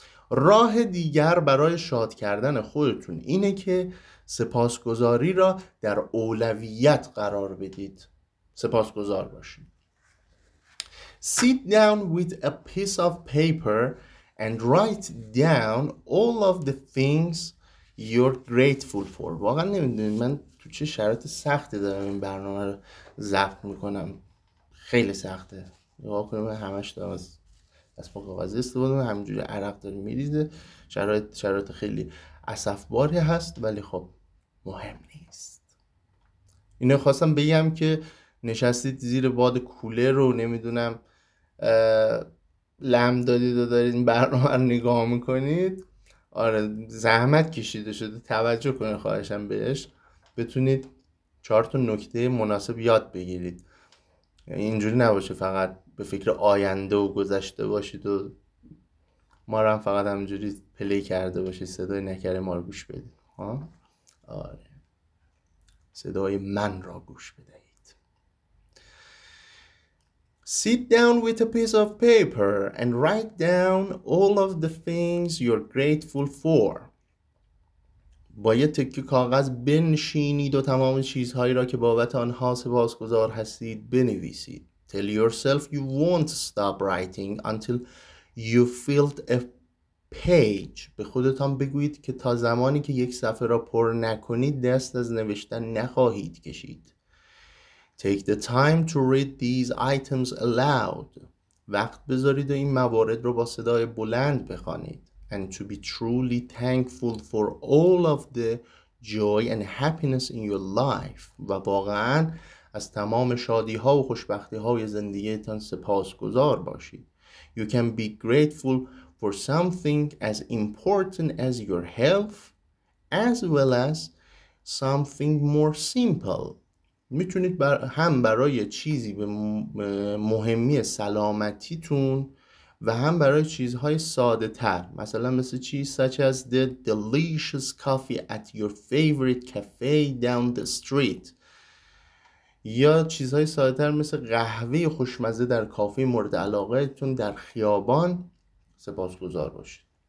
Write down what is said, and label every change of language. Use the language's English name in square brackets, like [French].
[Persian] راه دیگر برای شاد کردن خودتون اینه که سپاسگزاری را در اولویت قرار بدید. سپاسگزار باشید. [English] Sit down with a piece of paper and write down all of the things you're grateful for. [Persian] واقعا نمیدونید من تو چه شرایط سختی دارم این برنامه رو ضبط میکنم. خیلی سخته. نگاه کنید من همش دارم از دستمال کاغذی استفاده میکنم، همینجوری عرق داره میریزه. شرایط خیلی اسفباری هست ولی خب مهم نیست. اینو خواستم بگم که نشستید زیر باد کولر رو نمیدونم لم دادید و دارید این برنامه رو نگاه میکنید. آره زحمت کشیده شده، توجه کنید خواهشم بهش، بتونید 4 نکته مناسب یاد بگیرید. یعنی اینجوری نباشه فقط به فکر آینده و گذشته باشید و ما رو هم فقط همینجوری پلی کرده باشید، صدای نکره ما رو گوش بدید. آره صدای من را گوش بدهید. [English] Sit down with a piece of paper and write down all of the things you're grateful for. [Persian] با یه تکه کاغذ بنشینید و تمام چیزهایی را که بابت آنها سپاسگزار هستید بنویسید. [English] Tell yourself you won't stop writing until you filled a page. [Persian] به خودتان بگویید که تا زمانی که یک صفحه را پر نکنید دست از نوشتن نخواهید کشید. [English] Take the time to read these items aloud. [Persian] وقت بذارید و این موارد رو با صدای بلند بخوانید. [English] And to be truly thankful for all of the joy and happiness in your life. [Persian] و واقعا از تمام شادی ها و خوشبختی های زندگیتان سپاسگزار باشید. [English] You can be grateful for something as important as your health as well as something more simple. [Persian] میتونید هم برای چیزی به مهمی سلامتیتون و هم برای چیزهای ساده تر، مثلا مثل چیز [English] such as the delicious coffee at your favorite cafe down the street، [Persian] یا چیزهای ساده تر مثل قهوه خوشمزه در کافه مورد علاقهتون در خیابان سپاسگزار باشید.